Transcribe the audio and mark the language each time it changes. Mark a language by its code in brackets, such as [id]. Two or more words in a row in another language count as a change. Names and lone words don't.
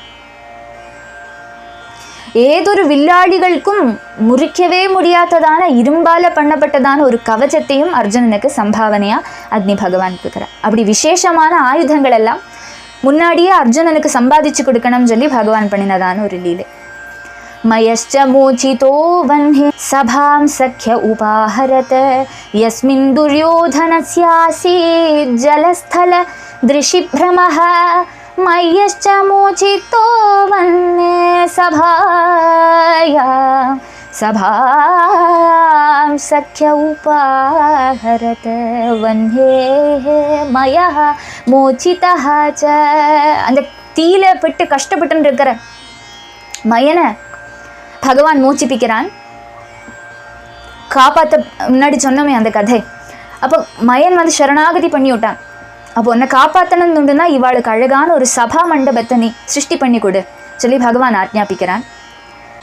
[ta] ஏதொரு வில்லாளிகளுக்கும் முறிக்கவே முடியாததான இரும்பால பண்ணப்பட்டதான ஒரு கவச்சத்தையும் அர்ஜுனனுக்கு சம்பாவனையாக அக்னி பகவான் கொடுக்குறார். அப்படி விசேஷமான ஆயுதங்கள் எல்லாம் முன்னாடியே அர்ஜுனனுக்கு சம்பாதிச்சு கொடுக்கணும்னு சொல்லி பகவான் பண்ணினதான ஒரு லீலை. [sa] मयश्च मोचितो वह्नि सभां सख्य उपाहरत यस्मिन् दुर्योधनस्यासीत् जलस्थल दृशिभ्रमः मयश्च मोचितो वह्नि सभां सख्य उपाहरत वह्नेः मयः मोचितः च [ta] அந்த தீயில பட்டு கஷ்டப்பட்டு இருக்கிற மயனை பகவான் மூச்சிப்பிக்கிறான், காப்பாற்ற. முன்னாடி சொன்னோமே அந்த கதை. அப்போ மயன் வந்து சரணாகதி பண்ணி விட்டான். அப்போ உன்னை காப்பாற்றணும்னுண்டுன்னா இவாளுக்கு அழகான ஒரு சபா மண்டபத்தை நீ சிருஷ்டி பண்ணி கொடு சொல்லி பகவான் ஆக்ஞாபிக்கிறான்.